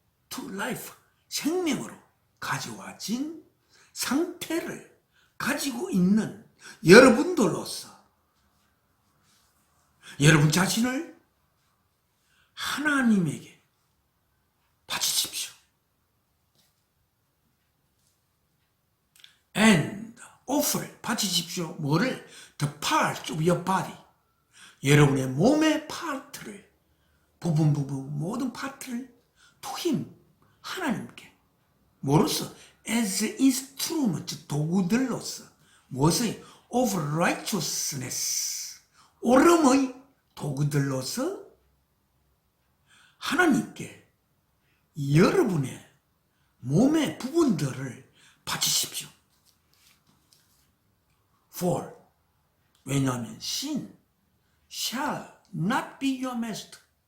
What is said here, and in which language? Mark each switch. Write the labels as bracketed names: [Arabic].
[English] to life, [Korean] 생명으로 가져와진 상태를 가지고 있는 여러분들로서 여러분 자신을 하나님에게 바치십시오. And offer, 바치십시오. 뭐를? [English] The parts of your body. [Korean] 여러분의 몸의 파트를, 부분 모든 파트를 [English] to him, [Korean] 하나님께. 뭐로서? [English] As instrument, [Korean] 도구들로서. 무엇의? [English] Of righteousness, [Korean] 옳음의 도구들로서 하나님께 여러분의 몸의 부분들을 바치십시오. [English] For, [Korean] 왜냐하면 [English] sin shall not be your master.